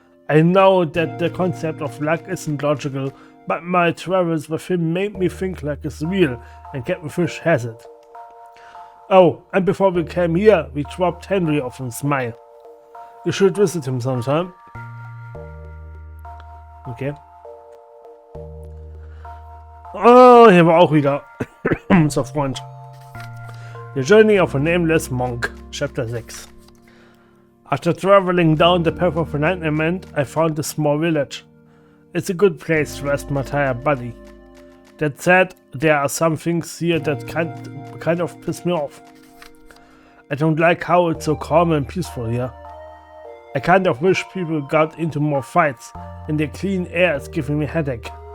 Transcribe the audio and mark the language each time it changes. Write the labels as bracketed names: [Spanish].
[English] I know that the concept of luck isn't logical, but my travels with him made me think luck is real, and Captain Fish has it. Oh, and before we came here, we dropped Henry off in Smile. You should visit him sometime. Okay. [German] Oh, hier war auch wieder unser Freund. [English] The Journey of a Nameless Monk, Chapter 6. After traveling down the path of enlightenment, I found a small village. It's a good place to rest my tired body. That said, there are some things here that kind of piss me off. I don't like how it's so calm and peaceful here. I kind of wish people got into more fights, and the clean air is giving me a headache.